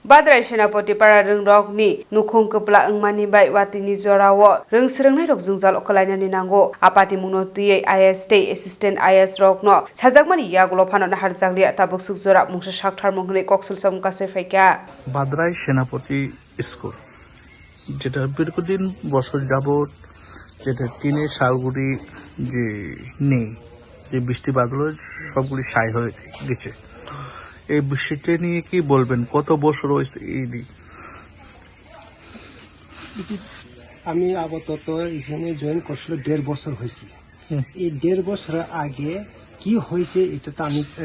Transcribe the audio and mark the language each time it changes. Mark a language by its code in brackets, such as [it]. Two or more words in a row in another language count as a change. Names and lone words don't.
[trp] Badrai Senapati para rok nukhung kepla engmani bai watini jorawo serengnai rok jungjal okalainani nango apati munoti IS assistant IS rok no sajakmani yagulo phanana harjanglia tabuk sukjora mungsa sakthar mungne koksul samkase faika [bn] Badrai Senapati স্কুল যেটা দীর্ঘদিন বছর যাবত যেটা টিনের শালগুড়ি যে নেই যে বৃষ্টি বাদল সবগুলি ছাই হয়ে গেছে এই বৃষ্টিটা নিয়ে কি বলবেন কত বছর হয়েছে এই দিক আমি আপাতত এখানে জয়েন করছিল 1.5 বছর হয়েছে এই 1.5 বছর আগে কি হয়েছে এটা তো আমি এত